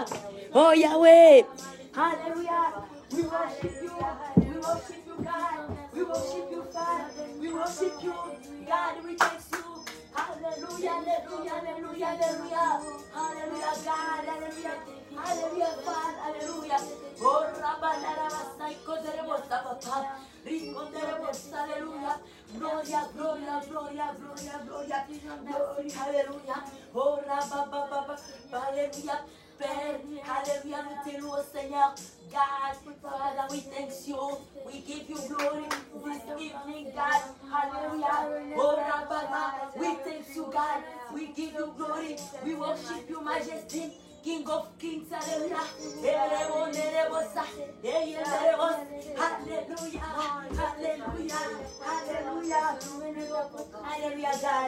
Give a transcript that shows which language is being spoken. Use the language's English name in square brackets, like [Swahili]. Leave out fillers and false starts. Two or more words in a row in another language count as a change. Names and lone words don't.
[English] Oh Yahweh. Hallelujah. We worship you. We worship you, God. We worship you, Father. We worship you, God. We thank you. Hallelujah, hallelujah, hallelujah, hallelujah. Hallelujah, God. Hallelujah. Hallelujah, Father. Hallelujah. Oh, Rabana, Rabasai, Koderebosa, Papa. Ricoderebosa, hallelujah. Gloria, gloria, gloria, gloria, gloria. Gloria, hallelujah. Oh, Rababa, hallelujah. [French] Père, hallelujah, nous te louons, Seigneur. [English] God, Father, we thank you. We give you glory this evening, God. Hallelujah. Oh, Rababa, we thank you, God. We give you glory. We worship you, Majesty. King of Kings, hallelujah. Hallelujah, hallelujah, hallelujah, hallelujah, God.